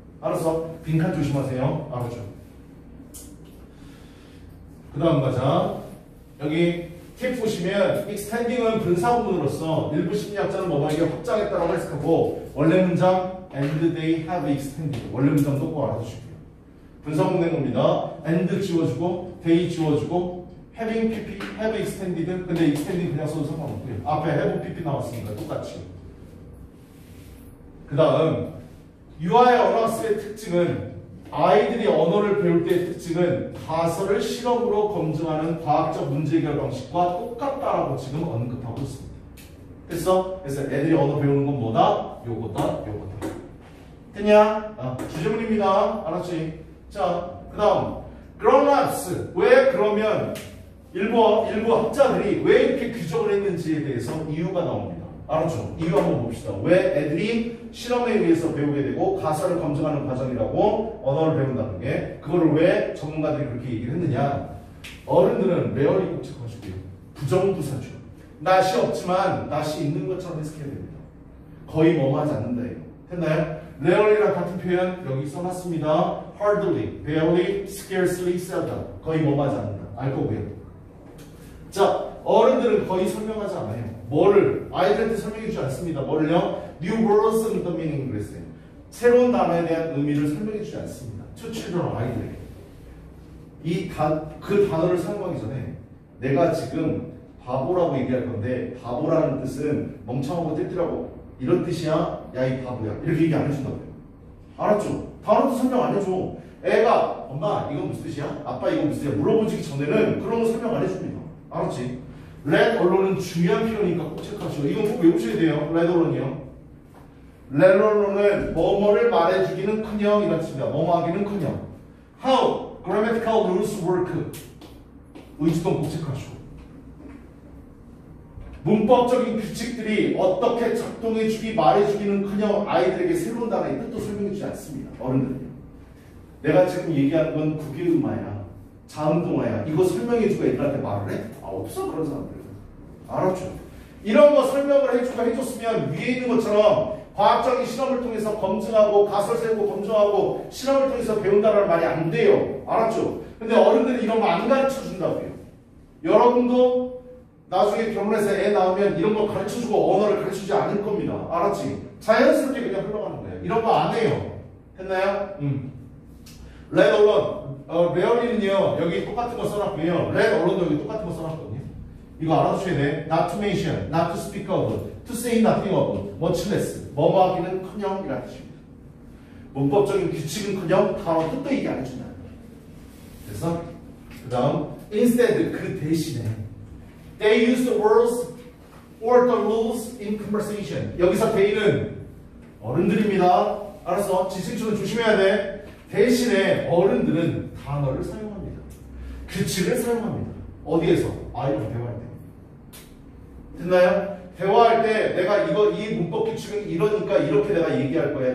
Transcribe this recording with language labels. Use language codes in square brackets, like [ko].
[ko] 알았어? 빈칸 조심하세요. 알았죠? 그 다음 가자. 여기 팁 보시면 extending은 분사구문으로서 일부 심리학자는 뭐뭐에게 확장했다라고 해석하고 원래 문장 [en] and they have extended [ko] 원래 문장도 꼭 알아두시고요. 분사구문 된 겁니다. and 지워주고 they 지워주고 having pp, [en] have extended [ko] 근데 extending 그냥 써도 상관없고요. 앞에 have pp 나왔으니까 똑같이. 그 다음 유아의 언어학습의 특징은 아이들이 언어를 배울 때의 특징은 가설을 실험으로 검증하는 과학적 문제 해결 방식과 똑같다라고 지금 언급하고 있습니다. 그래서 애들이 언어 배우는 건 뭐다? 요거다, 요거다. 됐냐? 주제문입니다. 알았지? 자, 그 다음 grown-ups. 왜 그러면 일부 학자들이 왜 이렇게 규정을 했는지에 대해서 이유가 나옵니다. 알았죠? 이유 한번 봅시다. 왜 애들이 실험에 의해서 배우게 되고 가설을 검증하는 과정이라고 언어를 배운다는 게 그거를 왜 전문가들이 그렇게 얘기를 했느냐. 어른들은 레어리 꼭 체크하시고요. 부정부사죠. 낫이 없지만 낫이 있는 것처럼 해석해야 됩니다. 거의 뭐하지 않는다 이거. 됐나요? 레어리랑 같은 표현 여기 써놨습니다. [en] hardly, barely, scarcely, seldom. [ko] 거의 뭐하지 않는다. 알 거고요. 자, 어른들은 거의 설명하지 않아요. 뭐를? 아이들한테 설명해 주지 않습니다. 뭐를요? [en] New words and the meaning [ko] 그랬어요. 새로운 단어에 대한 의미를 설명해 주지 않습니다. [en] To children, [ko] 아이들에게. 그 단어를 사용하기 전에 내가 지금 바보라고 얘기할 건데 바보라는 뜻은 멍청하고 뜰뜰하고 이런 뜻이야? 야, 이 바보야. 이렇게 얘기 안 해준다고요. 알았죠? 단어도 설명 안 해줘. 애가 엄마 이건 무슨 뜻이야? 아빠 이건 무슨 뜻이야? 물어보기 전에는 그런 거 설명 안 해줍니다. 알았지? let allone은 중요한 표현이니까 꼭 체크하시고 이건 꼭 외우셔야 돼요. let allone이요. let allone은 뭐뭐를 말해주기는커녕 이런 뜻입니다. 뭐뭐 하기는커녕. [en] how grammatical rules work. [ko] 의주동 꼭 체크하시고 문법적인 규칙들이 어떻게 작동해주기 말해주기는커녕 아이들에게 새로운 단어의 뜻도 설명해주지 않습니다. 어른들은요. 내가 지금 얘기하는 건 국유음화야, 자음동화야. 이거 설명해주고 애들한테 말을 해? 없어 그런 사람들. 알았죠? 이런 거 설명을 해주고 해줬으면 위에 있는 것처럼 과학적인 실험을 통해서 검증하고 가설 세우고 검증하고 실험을 통해서 배운다는 말이 안 돼요. 알았죠? 근데 어른들이 이런 거 안 가르쳐 준다고요. 여러분도 나중에 결혼해서 애 낳으면 이런 거 가르쳐주고 언어를 가르쳐주지 않을 겁니다. 알았지? 자연스럽게 그냥 흘러가는 거예요. 이런 거 안 해요. 됐나요? let alone. 레어리는요 여기 똑같은 거 써놨고요. let alone도 여기 똑같은 거 써놨거든요. 이거 알아두셔야 돼. [en] not to mention, not to speak of, to say nothing of, much less. [ko] 뭐뭐 하기는커녕 이라는 뜻입니다. 문법적인 규칙은커녕 단어 뜻도 얘기 안 해준다. 그래서 그 다음 [en] instead [ko] 그 대신에 [en] they use the words or the rules in conversation. [ko] 여기서 they는 어른들입니다. 알았어? 지식주는 조심해야 돼. 대신에 어른들은 단어를 사용합니다. 규칙을 사용합니다. 어디에서? 아이랑 대화할 때. 됐나요? 대화할 때 내가 이 문법 규칙은 이러니까 이렇게 내가 얘기할 거야.